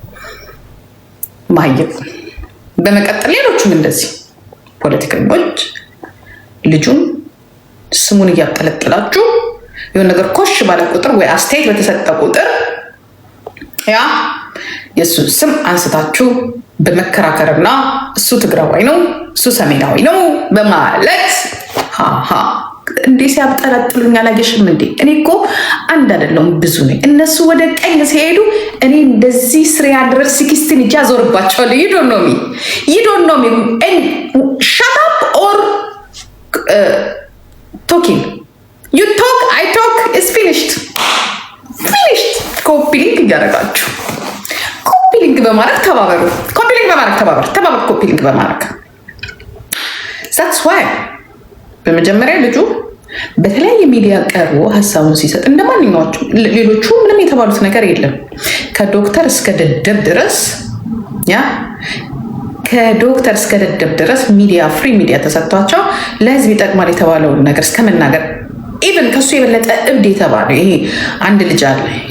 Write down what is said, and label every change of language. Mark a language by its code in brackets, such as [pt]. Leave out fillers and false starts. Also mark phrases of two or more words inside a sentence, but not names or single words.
[am] ማየት በመቀጠል ሌሎችም እንደዚህ ፖለቲከኞች ልጁን ስሙን እያጠለጠላችሁ የሆነ ነገር ኮሽ ባለ ቁጥር ወይ አስተያየት በተሰጠ ቁጥር የእሱ ስም አንስታችሁ በመከራከርና እሱ ትግራዋይ ነው እሱ ሰሜናዊ ነው በማለት እንዴ ሲያብጠለጥሉኝ አላየሽም እንዴ? እኔ እኮ አንድ አይደለሁም ብዙ ነኝ። እነሱ ወደ ቀኝ ሲሄዱ እኔ እንደዚህ 316 እጃ ዞርባቸዋለሁ። [en] you don't know me and shut up or talking. You talk, I talk, it's finished. copy link [am] እያደረጋችሁ [en] copy link [am] በማድረግ ተባበሩ። [en] copy link [am] በማድረግ [en] that's why [am] በመጀመሪያ ልጁ በተለያየ ሚዲያ ቀርቦ ሀሳቡን ሲሰጥ እንደማንኛዎቹ ሌሎቹ ምንም የተባሉት ነገር የለም። ከዶክተር እስከ ደደብ ድረስ [en] media free media [am] ተሰጥቷቸው ለህዝብ ይጠቅማል የተባለውን ነገር እስከ መናገር ኢቨን ከሱ የበለጠ እብድ የተባለው ይሄ አንድ ልጅ አለ